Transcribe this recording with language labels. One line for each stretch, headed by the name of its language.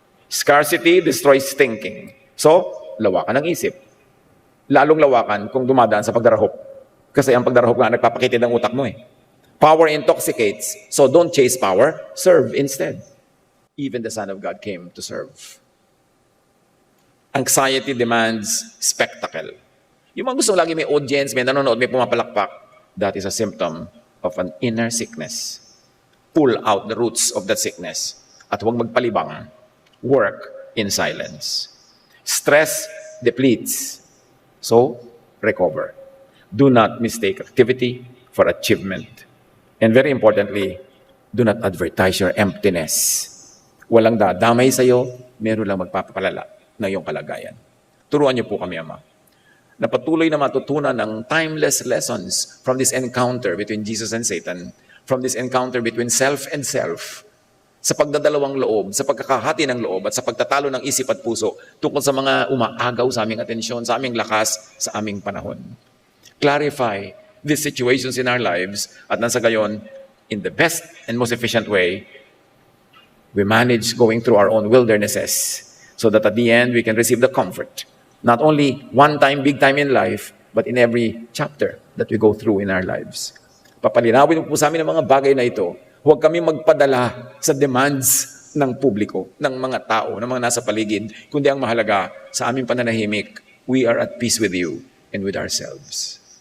English: Scarcity destroys thinking.
Filipino: So, lawakan ng isip. Lalong lawakan kung dumadaan sa pagdarahop. Kasi ang pagdarahop nga nagpapakitid ng utak mo eh.
English: Power intoxicates, so don't chase power, serve instead. Even the Son of God came to serve. Anxiety demands spectacle.
Filipino: Yung mga gusto lagi may audience, may nanonood, may pumapalakpak,
English: that is a symptom of an inner sickness. Pull out the roots of that sickness
Filipino: at huwag magpalibang.
English: Work in silence. Stress depletes. So, recover. Do not mistake activity for achievement. And very importantly, do not advertise your emptiness.
Filipino: Walang dadamay sa'yo, meron lang magpapalala na iyong kalagayan. Turuan niyo po kami, Ama, na patuloy na matutunan ng
English: timeless lessons from this encounter between Jesus and Satan, from this encounter between self and self,
Filipino: sa pagdadalawang loob, sa pagkakahati ng loob, at sa pagtatalo ng isip at puso tungkol sa mga umaagaw sa aming atensyon, sa aming lakas, sa aming panahon.
English: Clarify these situations in our lives,
Filipino: at nang sa gayon,
English: in the best and most efficient way, we manage going through our own wildernesses so that at the end, we can receive the comfort, not only one time, big time in life, but in every chapter that we go through in our lives.
Filipino: Papalinawin po sa amin ang mga bagay na ito. Huwag kami magpadala sa demands ng publiko, ng mga tao, ng mga nasa paligid, kundi ang mahalaga sa aming pananahimik,
English: we are at peace with you and with ourselves.